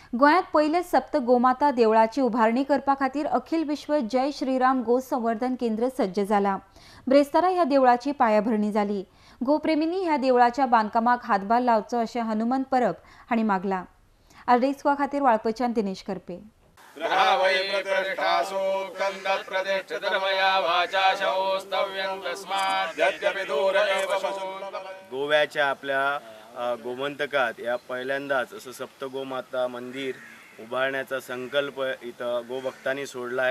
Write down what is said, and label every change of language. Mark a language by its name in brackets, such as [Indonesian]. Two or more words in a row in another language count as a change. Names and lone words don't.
[Konkani] गोंयांत पयले सप्त गोमाता देवळाची उभारणी करपा खातीर अखिल विश्व जय श्रीराम गो संवर्धन केंद्र सज्ज जाला। ब्रेस्तारा ह्या देवळाची पायाभरणी जाली। गोप्रेमींनी ह्या देवळाच्या बांदकामाक हातभार लावचो अशें हनुमंत परब हांणी मागला। आर्डेस्को खातीर वाळपयच्यान दिनेश करपे। [Marathi] गोव्याच्या आपल्या गोमंतकात या पहिल्यांदाच असं सप्तगोमाता मंदिर उभारण्याचा संकल्प इथं गोभक्तांनी सोडलाय।